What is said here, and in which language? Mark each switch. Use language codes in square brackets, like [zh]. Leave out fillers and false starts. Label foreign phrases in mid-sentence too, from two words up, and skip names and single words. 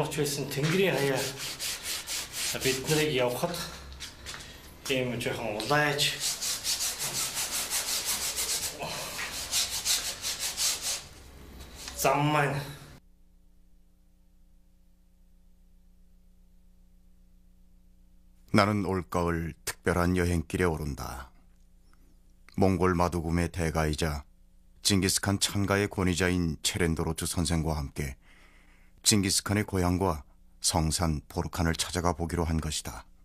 [mn] ч байсан Тэнгэрийн хаяа бид нарыг явахад ийм жоохон улайж зам маань [ko] 나는 올가을 특별한 여행길에 오른다. 몽골 마두금의 대가이자 징기스칸 창가의 권위자인 체렌도로트 선생과 함께 징기스칸의 고향과 성산 보르칸을 찾아가 보기로 한 것이다.